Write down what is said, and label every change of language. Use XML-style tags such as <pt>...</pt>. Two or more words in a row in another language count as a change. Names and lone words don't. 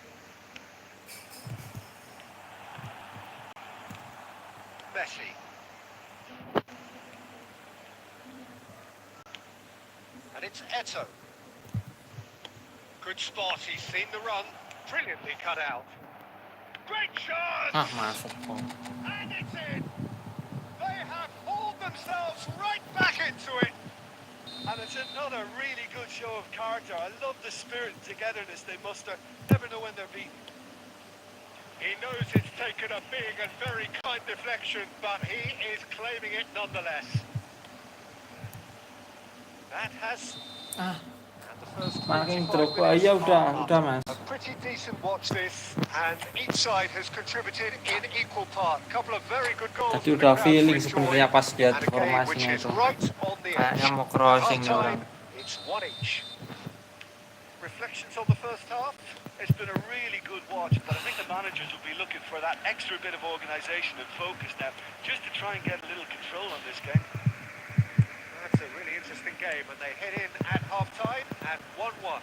<en>Messi. And it's Eto. Good spot, he's seen the run. Brilliantly cut out. Great shot!</en> <id>Masuk kok.</id> <en>And it's in! They have hauled themselves right back into it. And it's another really good show of character. I love the spirit and togetherness they muster. Never know when they're beaten. He knows it's taken a big and very kind deflection, but he is claiming it nonetheless. That has... And the first</en> <id>Makin</id> <en>25 drop. minutes</en> <id>Iya</id> <en>are</en> <id>udah</id> <en>up.</en> <id>Mas.</id> <en>A pretty decent watch this, and each side has contributed in equal part. Couple of very good goals.</en> <id>Tadi udah feeling sebenarnya pas lihat formasinya itu. Kayaknya Kayaknya mau crossing nih orang.</id> <en>It's one each. Reflections on the first half. It's been a really good watch, but I think the managers will be looking for that extra bit of organisation and focus now, just to try and get a little control on this game. That's a really interesting game, and they head in at half-time at 1-1.</en>